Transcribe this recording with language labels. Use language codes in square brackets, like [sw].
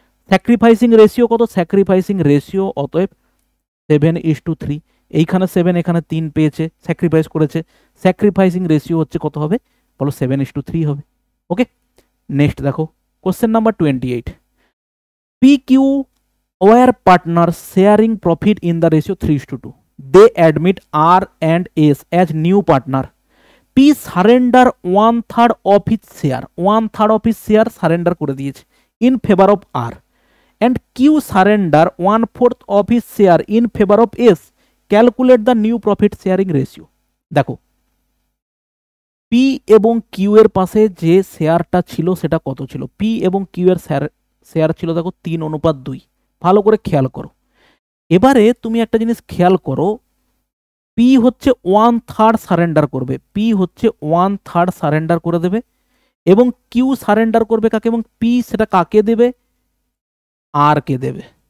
[bn] Sacrificing ratio কত, sacrificing ratio অতএব 7:3। এইখানে 7, এখানে 3 পেয়েছে, স্যাক্রিফাইস করেছে, স্যাক্রিফাইসিং রেশিও হচ্ছে কত হবে বলো 7:3 হবে। [en] Okay, next দেখো question number 28, P Q were partner sharing profit in the ratio 3:2। They admit R and S as new partner. P surrender 1/3 of his share, 1/3 of his share surrender [bn] করে দিয়েছে [en] in favor of R, and Q surrender 1/4 of his share in favor of S. Calculate the new profit sharing ratio. [bn] দেখো P এবং Q এর পাশে যে শেয়ারটা ছিল সেটা কত ছিল, পি এবং কিউ এর শেয়ার ছিল দেখো 3:2। ভালো করে খেয়াল করো। এবারে তুমি একটা জিনিস খেয়াল করো, পি হচ্ছে 1/3 সারেন্ডার করবে, পি হচ্ছে 1/3 সারেন্ডার করে দেবে, এবং কিউ সারেন্ডার করবে কাকে, এবং পি সেটা কাকে দেবে, আর কে দেবে।